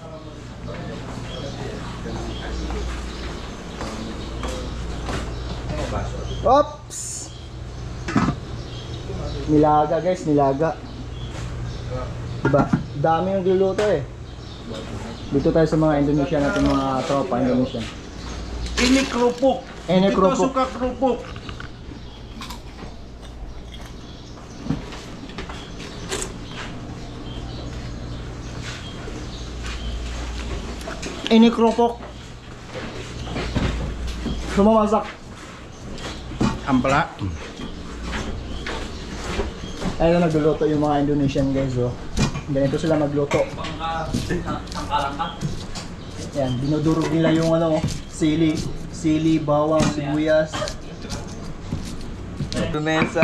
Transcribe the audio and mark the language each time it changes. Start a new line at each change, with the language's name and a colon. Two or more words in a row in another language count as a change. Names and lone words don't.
Filipino: Pops! Nilaga guys, nilaga. Diba? Dami yung gluluto eh. Dito tayo sa mga Indonesian natin, mga tropa Indonesian.
Indonesian: Ini kerupuk. Ini kerupuk. Kita suka kerupuk. Ini kerupuk.
Filipino: Sumamasak.
Indonesian: Ampela.
Filipino: Ayun na nagluluto yung mga
English: Indonesian guys
Filipino: oh. Ganito sila magluto. Yan, dinudurog nila yung ano, sili, bawang, sibuyas. Indonesia.